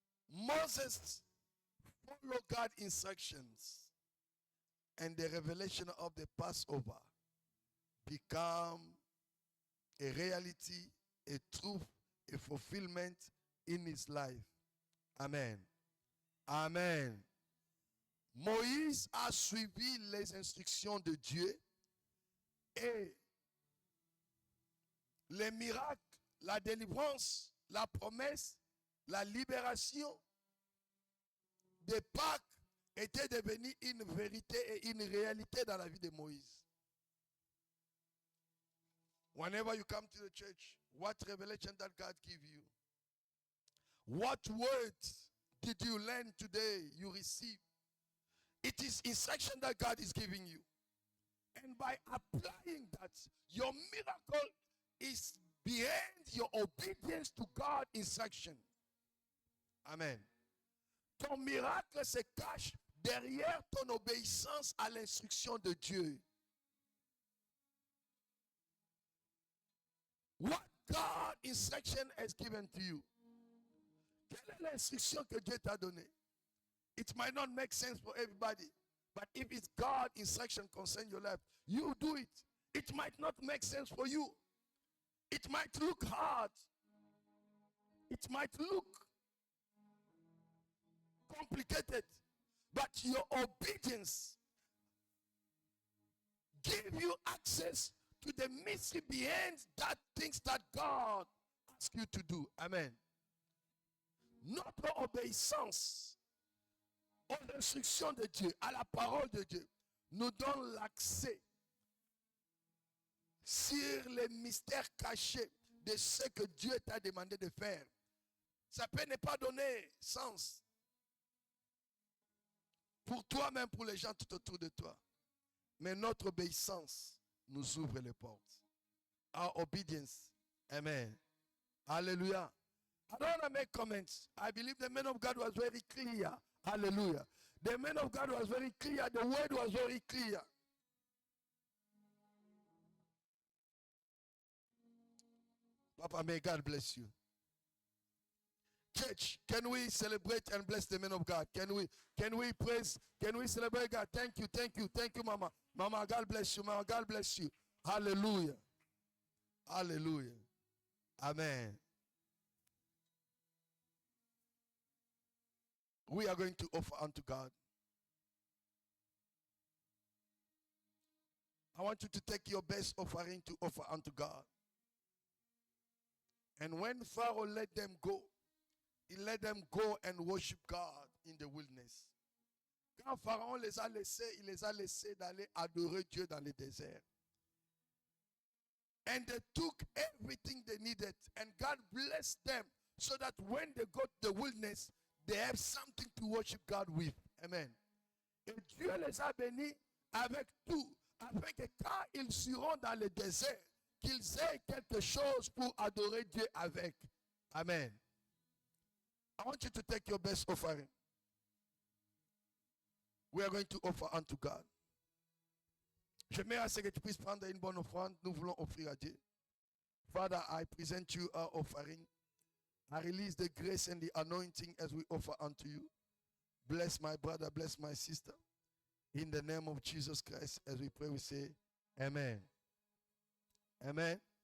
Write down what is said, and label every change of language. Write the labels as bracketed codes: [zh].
[en] Moses followed God's instructions, and the revelation of the Passover become a reality, a truth, a fulfillment in his life. Amen. Amen. [fr] Moïse a suivi les instructions de Dieu et les miracles, la délivrance, la promesse, la libération de Pâques était devenu une vérité et une réalité dans la vie de Moïse. [en] Whenever you come to the church, what revelation that God give you? What words did you learn today, you receive? It is instruction that God is giving you. And by applying that, your miracle is behind your obedience to God's instruction. Amen. [fr] Ton miracle se cache derrière ton obéissance à l'instruction de Dieu. [en] What God instruction has given to you? [fr] Quelle est l'instruction que Dieu t'a donnée? [en] It might not make sense for everybody, but if it's God's instruction concerning your life, you do it. It might not make sense for you. It might look hard. It might look complicated, but your obedience give you access to the mystery behind that things that God asks you to do. Amen. [fr] Notre obéissance aux instructions de Dieu, à la parole de Dieu, nous donne l'accès sur les mystères cachés de ce que Dieu t'a demandé de faire. Ça peut ne pas donner sens pour toi-même, pour les gens tout autour de toi. Mais notre obéissance nous ouvre les portes. [en] Our obedience. Amen. Hallelujah. I don't want to make comments. I believe the man of God was very clear. Hallelujah. The man of God was very clear. The word was very clear. Papa, may God bless you. Church, can we celebrate and bless the man of God? Can we praise? Can we celebrate God? Thank you, Mama. Mama, God bless you. Mama, God bless you. Hallelujah. Hallelujah. Amen. We are going to offer unto God. I want you to take your best offering to offer unto God. And when Pharaoh let them go, he let them go and worship God in the wilderness. [fr] Quand Pharaon les a laissés, il les a laissés d'aller adorer Dieu dans le désert. [en] And they took everything they needed, and God blessed them so that when they go to the wilderness, they have something to worship God with. Amen. [fr] Et Dieu les a bénis avec tout, afin que quand ils seront dans le désert, qu'ils aient quelque chose pour adorer Dieu avec. [en] Amen. I want you to take your best offering. We are going to offer unto God. [fr] J'aimerais assez que tu puisses prendre une bonne offrande. Nous voulons offrir à Dieu. [en] Father, I present you our offering. I release the grace and the anointing as we offer unto you. Bless my brother, bless my sister. In the name of Jesus Christ, as we pray, we say, Amen. Amen.